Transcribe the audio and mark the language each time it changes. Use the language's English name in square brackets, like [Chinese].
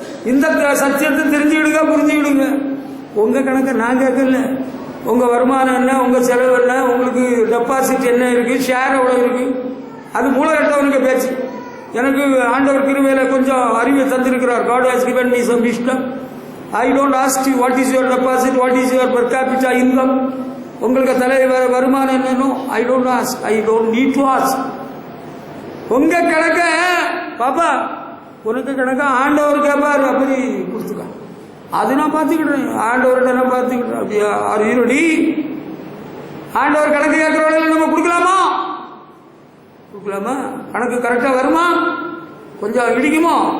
[Tamil] இந்த சத்தியத்தை தெரிஞ்சுக்கிடுங்க, புரிஞ்சுக்கிடுங்க. உங்கள் கணக்கை நான் கேட்கல. உங்கள் வருமானம் என்ன, உங்கள் செலவு என்ன, உங்களுக்கு டெபாசிட் என்ன இருக்குது, ஷேர் எவ்வளோ இருக்குது, அது மூலகட்டவனுக்கு பேச்சு. எனக்கு ஆண்டவர் கிருபையில கொஞ்சம் அறிவை தந்திருக்கிறார். [English] God has given me some wisdom. I don't ask you what is your deposit, what is your per capita income. [Tamil] உங்களுக்கு தலைவர் வருமானம் என்னன்னு [English] I don't ask. I don't need to ask. [Tamil] உங்க கணக்க பாப்பா, உனக்கு கணக்க ஆண்டவர் கேட்பார், அப்படி கொடுத்துக்க. அது நான் பார்த்துக்கிட்டேன், ஆண்டவர்கிட்ட நான் பார்த்துக்கிட்டேன். அப்படியா அருடி ஆண்டவர் கணக்கு கேட்கிறவங்க நம்ம கொடுக்கலாமா? கொடுக்கலாமா? கணக்கு கரெக்டாக வருமா? கொஞ்சம் இடிக்குமோ?